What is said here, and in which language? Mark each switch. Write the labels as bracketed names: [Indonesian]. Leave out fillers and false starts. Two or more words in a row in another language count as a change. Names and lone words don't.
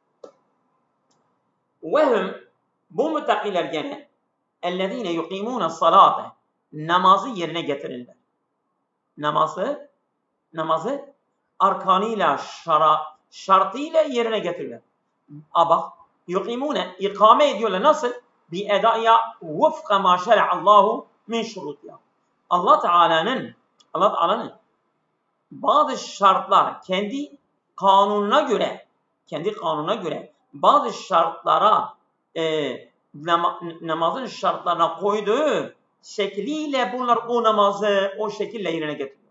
[Turkish] Ve bu müttakiler gene [Arabic] الذين يقيمون الصلاة. [Turkish] Namazı yerine getirirler. Namazı arkanıyla, şartıyla yerine getirirler. Bak yuqimûne ikame ediyorlar. Nasıl? [Arabic] بأدائها وفق ما شرع الله من شروطها. [Turkish] Allah Teala'nın bazı şartlar kendi kanununa göre bazı şartlara namazın şartlarına koyduğu şekliyle bunlar o namazı o şekilde yerine getiriyorlar.